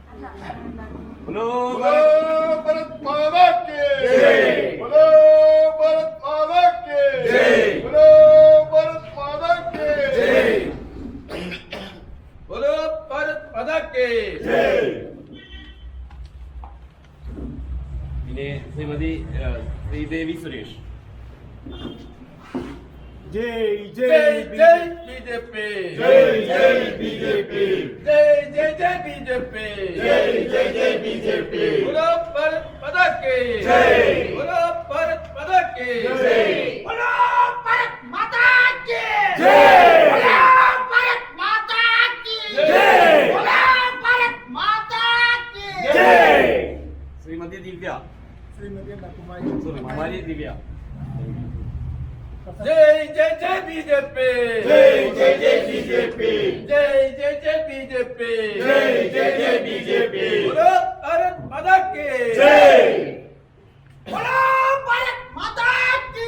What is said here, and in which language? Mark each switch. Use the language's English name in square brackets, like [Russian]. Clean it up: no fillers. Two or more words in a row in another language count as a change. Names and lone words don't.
[Hindi] बोलो भारत माता की जय, बोलो भारत माता की जय, बोलो भारत माता की जय, बोलो भारत माता की जय। [Malayalam] പിന്നെ ശ്രീമതി ശ്രീദേവി സുരേഷ്. [Hindi] जय जय जय बीजेपी, जय जय बीजेपी, जय जय जय बीजेपी, जय जय जय बीजेपी, बोलो भारत माता की जय, बोलो भारत माता की जय, बोलो भारत माता की जय, बोलो भारत माता की जय, बोलो भारत माता की जय। [Malayalam] ശ്രീമതി ദിവ്യ, കുമാരി ദിവ്യ. [Hindi] जय जय जय बीजेपी, जय जय जय बीजेपी, जय जय जय बीजेपी, जय जय जय बीजेपी, बोलो भारत माता की जय, बोलो भारत माता की